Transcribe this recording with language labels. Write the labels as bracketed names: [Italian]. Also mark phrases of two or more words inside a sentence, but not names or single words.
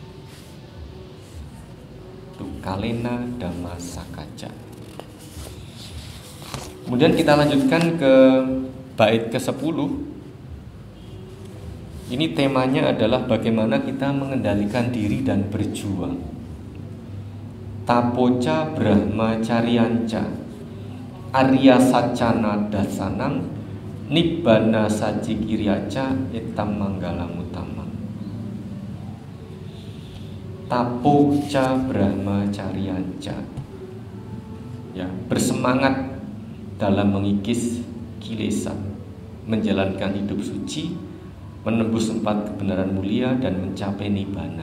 [Pali] Itu Kalena Dhamma Sakaja. [Indonesian] Kemudian kita lanjutkan ke bait ke-10. Ini temanya adalah bagaimana kita mengendalikan diri dan berjuang. [Pali] Tapoca Brahmacharyanca Arya Sacana Dasanam Nibbana Sajikiryaca Etam Manggalam Utama. Tapoca Brahmacharyanca, [Indonesian] ya, bersemangat dalam mengikis kilesa, menjalankan hidup suci, menembus 4 kebenaran mulia dan mencapai nibbana.